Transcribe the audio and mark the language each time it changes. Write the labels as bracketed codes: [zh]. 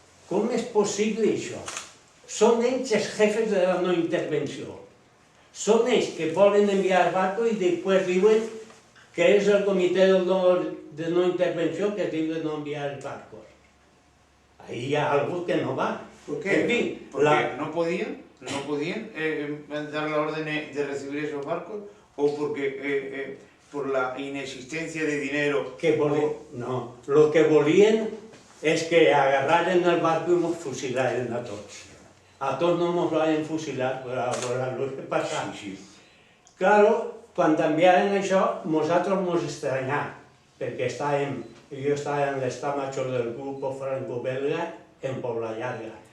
[ca] Com és possible això? Són ells els jefes de la no intervenció. Són ells que volen enviar barcos i després diuen que és el comitè de no intervenció que diu de no enviar barcos. Ahí hi ha algo que no va. [es] ¿Por qué? ¿Porque no podían dar la orden de recibir esos barcos? ¿O porque por la inexistencia de dinero. [ca] No, lo que volien és que agarraren el barco i mos fusilaren a tots. A tots no mos van fusilar, però lo que passa. Claro, quan enviaren això, nosaltres mos estranyà, perquè jo estava en l'estat major del grup franco-belga en Pobla Llarga.